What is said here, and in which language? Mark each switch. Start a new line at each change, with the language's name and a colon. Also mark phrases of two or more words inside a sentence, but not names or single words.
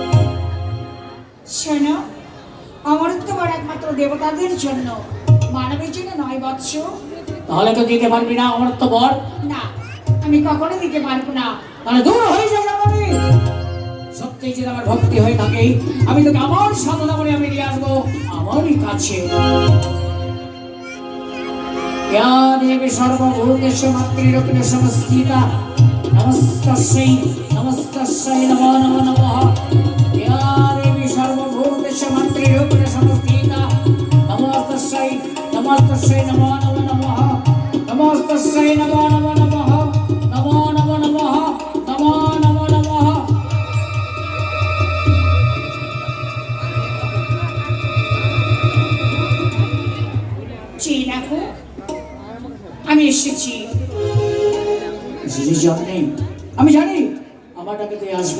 Bangla: শোনো, অমরত্ব বর একমাত্র দেবতাদের জন্য, মানবের জন্য নয় বৎস। তাহলে তো দিতে পারবি না অমরত্ব বর? না, আমি কখনো দিতে পারবো না। তাহলে দূর হয়ে যায় জননী। সত্যি যদি আমার ভক্তি হয়ে থাকে, আমি তোকে আমার সাধনা করে আমি নিয়ে আসবো আমারই কাছে।
Sanskrit: या देवी सर्वभूतेषु मातृरूपेण संस्थिता नमस्तस्यै नमो नमो नमः। या देवी सर्वभूतेषु मातृरूपेण संस्थिता नमस्तस्यै नमो नमो नमः। नमस्तस्यै नमो नमो नमः। नमो नमो नमः। नमो नमो नमः।
Bangla: চেয়ে রাখো, আমি এসেছি। আমি জানি আমার ডাকে তুই আসবি।